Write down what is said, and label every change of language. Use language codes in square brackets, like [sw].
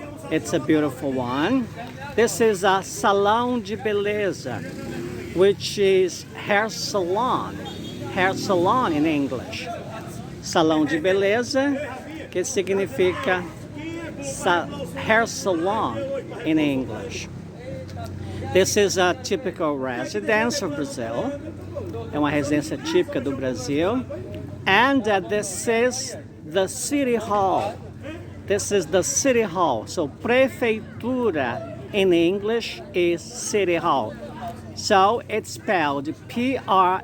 [en] It's a beautiful one. This is a salão de beleza, which is hair salon in English. [pt] Salão de beleza, que significa [en] hair salon in English. This is a typical residence of Brazil. [pt] É uma residência típica do Brasil. [en] And this is the City Hall. This is the city hall. So prefeitura in English is city hall. So it's spelled Prefeitura.